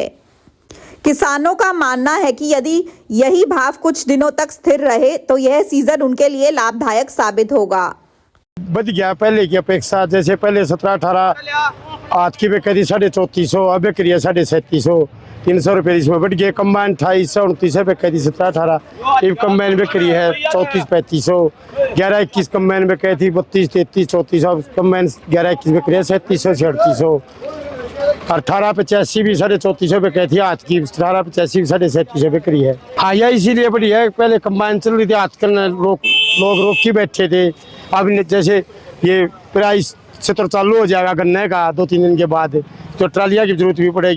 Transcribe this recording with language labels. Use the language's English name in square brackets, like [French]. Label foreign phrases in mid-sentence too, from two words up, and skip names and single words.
[Hindi] किसानों का मानना है कि यदि यही भाव कुछ दिनों तक स्थिर रहे तो यह सीजन उनके लिए लाभदायक साबित होगा। बढ़ गया पहले की अपेक्षा। जैसे पहले 17-18 आज की बिक्री 3450, अब बिक्री है 3750। 300 रुपये इसमें बढ़ गए। कम्बाइन 2829 बिक्री 17-18, अब कम्बाइन बिक्री है 34-3500। 11-21 कम्बाइन बिक्री थी 32-33 3400, कम्बाइन 11-21 बिक्री है 3700-3800। 18-85 भी 3450 बिक्री थी, आज की 18-85 भी 3750 बिक्री है। हाँ, यह इसीलिए बढ़ी है, पहले कम्बाइन चल रही थी, आजकल लोग रोक के बैठे थे। अब जैसे ये प्राइस क्षेत्र चालू हो जाएगा गन्ने का 2-3 दिन के बाद, तो ट्रालियाँ की जरूरत भी पड़ेगी।